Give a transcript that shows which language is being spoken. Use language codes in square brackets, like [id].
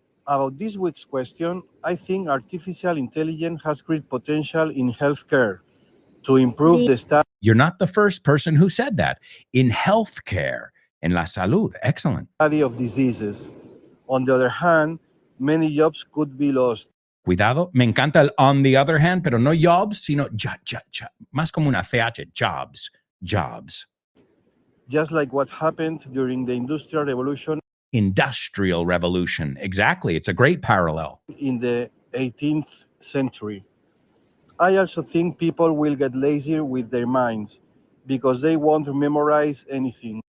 [en] About this week's question, I think artificial intelligence has great potential in healthcare to improve the study. You're not the first person who said that. In healthcare, [es] en la salud. [en] Excellent. Of diseases. On the other hand, many jobs could be lost. [es] Cuidado, me encanta el [en] on the other hand, [es] pero no jobs, sino más como una CH, jobs. [en] Just like what happened during the Industrial Revolution. Industrial Revolution, exactly. It's a great parallel. In the 18th century. I also think people will get lazier with their minds because they won't memorize anything.